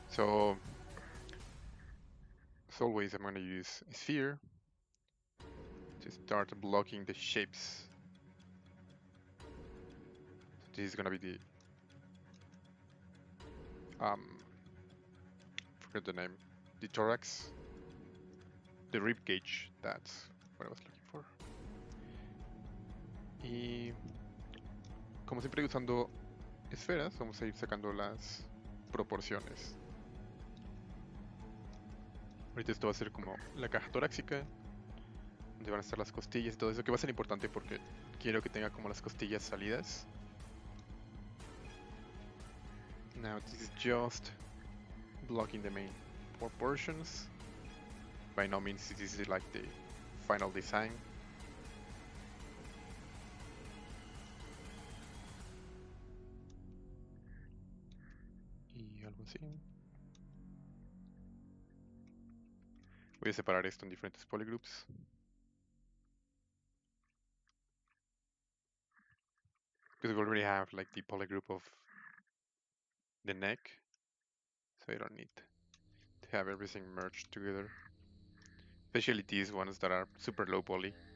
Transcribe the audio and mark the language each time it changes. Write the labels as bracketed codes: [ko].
[en] So, as always, I'm going to use a sphere to start blocking the shapes. So this is going to be the forget the name, the thorax, the rib cage. That's what I was looking for. [es] Y como siempre usando esferas, vamos a ir sacando las proporciones. Ahorita esto va a ser como la caja torácica, donde van a estar las costillas y todo eso, que va a ser importante porque quiero que tenga como las costillas salidas. [en] Now this is just blocking the main proportions. By no means this is like the final design. [es] Y algo así. Voy a separar esto en diferentes polygroups. [en] Because we already have like the polygroup of the neck, so you don't need to have everything merged together. Especially these ones that are super low poly.